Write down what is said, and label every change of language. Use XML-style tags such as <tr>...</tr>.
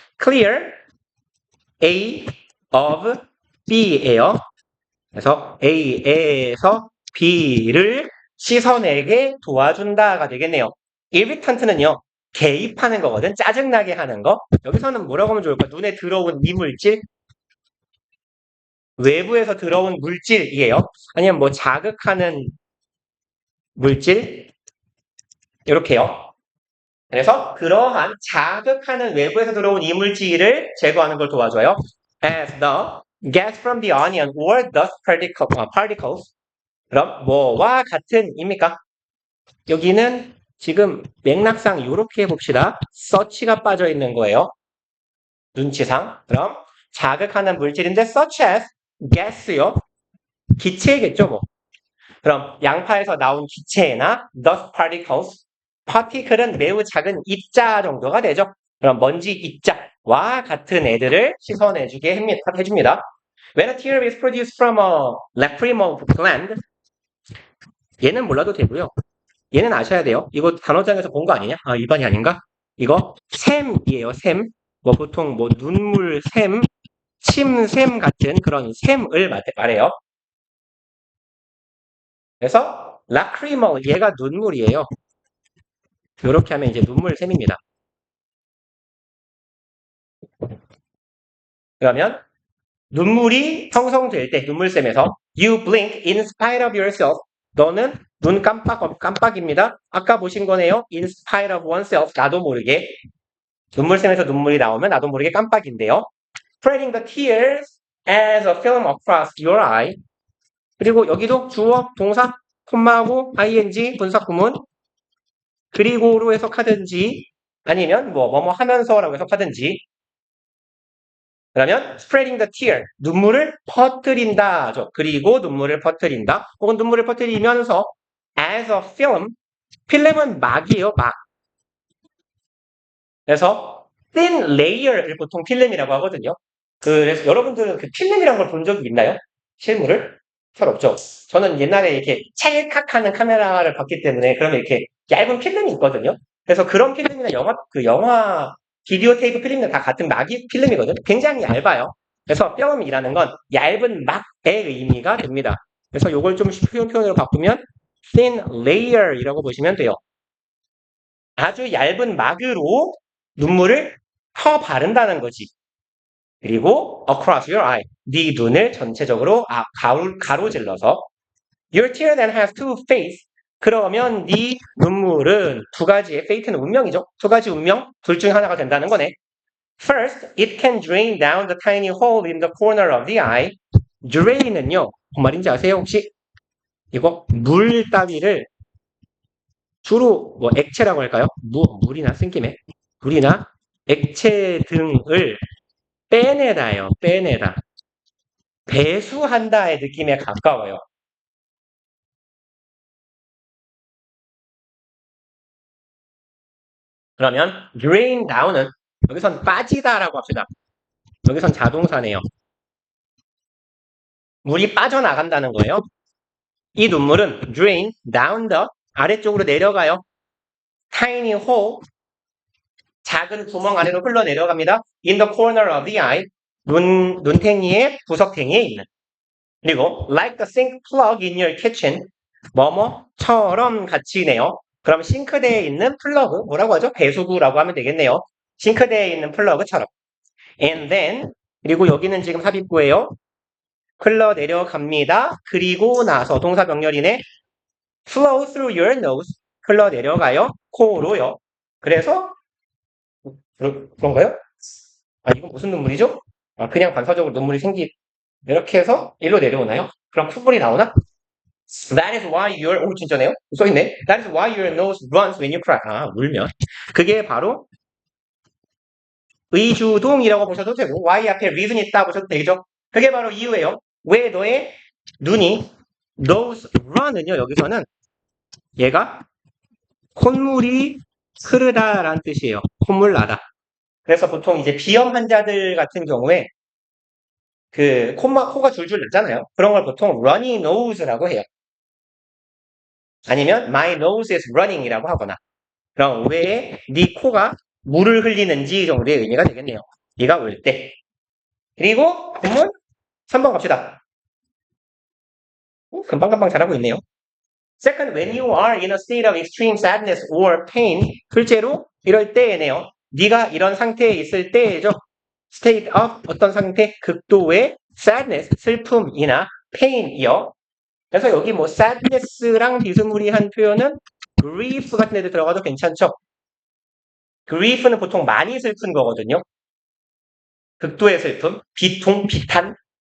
<en>clear, A of B예요.</en> <ko>그래서 A에서 B를 씻어내게 도와준다가 되겠네요. irritant는요. 개입하는 거거든. 짜증나게 하는 거. 여기서는 뭐라고 하면 좋을까? 눈에 들어온 이물질, 외부에서 들어온 물질이에요. 아니면 뭐 자극하는 물질 이렇게요. 그래서 그러한 자극하는 외부에서 들어온 이물질을 제거하는 걸 도와줘요.</ko> <en>As the gas from the onion or dust particles.</en> <ko>그럼 뭐와 같은입니까? 여기는 지금 맥락상 이렇게 해봅시다. such가 빠져 있는 거예요. 눈치상. 그럼 자극하는 물질인데 such as gas요. 기체겠죠, 뭐. 그럼 양파에서 나온 기체나 dust particles, particle은 매우 작은 입자 정도가 되죠. 그럼 먼지 입자와 같은 애들을 씻어내주게 해줍니다.</ko> <en>When a tear is produced from a lacrimal gland,</en> <ko>얘는 몰라도 되고요. 얘는 아셔야 돼요. 이거 단어장에서 본 거 아니냐? 아, 2번이 아닌가? 이거 샘이에요, 샘. 뭐 보통 뭐 눈물 샘, 침샘 같은 그런 샘을 말해요. 그래서 라크리멀 얘가 눈물이에요. 이렇게 하면 이제 눈물샘입니다. 그러면 눈물이 형성될 때 눈물샘에서</ko> <en>you blink in spite of yourself.</en> <ko>너는 눈 깜빡입니다. 아까 보신 거네요.</ko> <en>in spite of oneself.</en> <ko>나도 모르게. 눈물샘에서 눈물이 나오면 나도 모르게 깜빡인데요.</ko> <en>spreading the tears as a film across your eye.</en> <ko>그리고 여기도 주어, 동사, 콤마하고 ing, 분사 구문. 그리고로 해석하든지 아니면 뭐뭐 하면서라고 해석하든지. 그러면</ko> <en>spreading the tear,</en> <ko>눈물을 퍼뜨린다죠. 그리고 눈물을 퍼뜨린다. 혹은 눈물을 퍼뜨리면서</ko> <en>as a film,</en> <ko>필름은 막이에요, 막. 그래서 thin layer를 보통 필름이라고 하거든요. 그래서 여러분들은 그 필름이란 걸 본 적이 있나요? 실물을? 잘 없죠. 저는 옛날에 이렇게 찰칵하는 카메라를 봤기 때문에 그러면 이렇게 얇은 필름이 있거든요. 그래서 그런 필름이나 영화 비디오 테이프 필름이나 다 같은 막이 필름이거든요. 굉장히 얇아요. 그래서 필름이라는 건 얇은 막의 의미가 됩니다. 그래서 이걸 좀 쉬운 표현으로 바꾸면 thin layer이라고 보시면 돼요. 아주 얇은 막으로 눈물을 바른다는 거지.</ko> <en>그리고 across your eye,</en> <ko>네 눈을 전체적으로 가로질러서</ko> <en>your tear then has two faces.</en> <ko>그러면 네 눈물은 두 가지의 fate는 운명이죠. 두 가지 운명, 둘 중에 하나가 된다는 거네.</ko> <en>First, it can drain down the tiny hole in the corner of the eye.</en> <ko>drain은요, 뭔 말인지 아세요 혹시? 이거 물 따위를 주로 뭐 액체라고 할까요? 물이나 쓴김에 물이나 액체 등을 빼내다요. 빼내다. 배수한다의 느낌에 가까워요. 그러면 drain down은 여기선 빠지다라고 합시다. 여기선 자동사네요. 물이 빠져나간다는 거예요. 이 눈물은</ko> <en>drain down the</en> <ko>아래쪽으로 내려가요.</ko> <en>tiny hole</en> <ko>작은 구멍 안으로 흘러내려갑니다.</ko> <en>in the corner of the eye</en> <ko>눈탱이의 구석탱이에 있는.</ko> <en>그리고 like the sink plug in your kitchen</en> <ko>뭐뭐처럼 같이네요. 그럼 싱크대에 있는 플러그 뭐라고 하죠? 배수구라고 하면 되겠네요. 싱크대에 있는 플러그처럼.</ko> <en>And then</en> <ko>그리고 여기는 지금 삽입구예요. 흘러내려갑니다. 그리고 나서 동사 병렬이네.</ko> <en>flow through your nose</en> <ko>흘러내려가요. 코로요. 그래서 그런가요? 아 이건 무슨 눈물이죠? 아 그냥 반사적으로 눈물이 이렇게 해서 일로 내려오나요? 그럼 콧물이 나오나?</ko> <en>That is why</en> <ko>진짜네요? 써있네.</ko> <en>That is why your nose runs when you cry.</en> <ko>아, 울면. 그게 바로 의주동이라고 보셔도 되고, why 앞에 reason 있다 보셔도 되죠. 그게 바로 이유예요. 왜 너의 눈이 nose run은요, 여기서는 얘가 콧물이 흐르다라는 뜻이에요. 콧물 나다. 그래서 보통 이제 비염 환자들 같은 경우에 코가 줄줄 나잖아요. 그런 걸 보통 runny nose라고 해요. 아니면</ko> <en>my nose is running</en> <ko>이라고 하거나 그럼 왜 네 코가 물을 흘리는지 정도의 의미가 되겠네요. 네가 울 때. 그리고 본문 3번 갑시다. 금방금방 잘하고 있네요.</ko> <en>Second, when you are in a state of extreme sadness or pain,</en> <ko>실제로 이럴 때에네요. 네가 이런 상태에 있을 때죠.</ko> <en>State of</en> <ko>어떤 상태? 극도의 sadness, 슬픔이나 pain이요. 그래서 여기 뭐 sadness랑 비스무리한 표현은 grief 같은 데도 들어가도 괜찮죠? grief는 보통 많이 슬픈 거거든요. 극도의 슬픔, 비통, 비탄.</ko>